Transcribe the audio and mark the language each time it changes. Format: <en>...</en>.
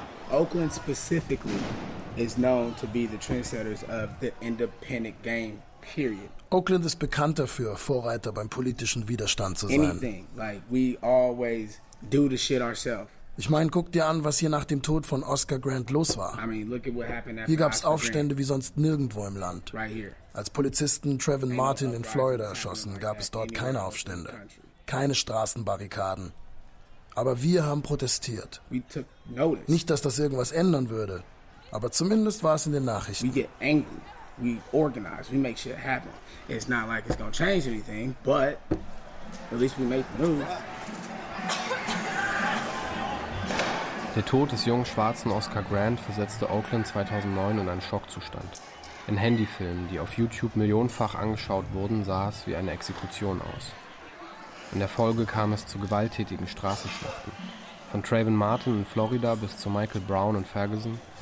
<en>Oakland specifically is known to be the trendsetters of the independent game, period.</en> <de>Oakland ist bekannt dafür, Vorreiter beim politischen Widerstand zu sein.</de> <en>Anything, like we always do the shit ourselves.</en> <de>Ich meine, guck dir an, was hier nach dem Tod von Oscar Grant los war.</de> <en>I mean, look at what happened after</en> <de>hier gab es Aufstände wie sonst nirgendwo im Land.</de> <en>Right here.</en> <de>Als Polizisten Trayvon Martin in Florida erschossen, gab es dort keine Aufstände, keine Straßenbarrikaden. Aber wir haben protestiert.</de> <en>We took notice.</en> <de>Nicht, dass das irgendwas ändern würde, aber zumindest war es in den Nachrichten.</de> <en>We get angry. We organize. We make shit happen. It's not like it's gonna change anything, but at least we make the move.</en> <de>Der Tod des jungen Schwarzen Oscar Grant versetzte Oakland 2009 in einen Schockzustand. In Handyfilmen, die auf YouTube millionenfach angeschaut wurden, sah es wie eine Exekution aus. In der Folge kam es zu gewalttätigen Straßenschlachten. Von Trayvon Martin in Florida bis zu Michael Brown in Ferguson.</de>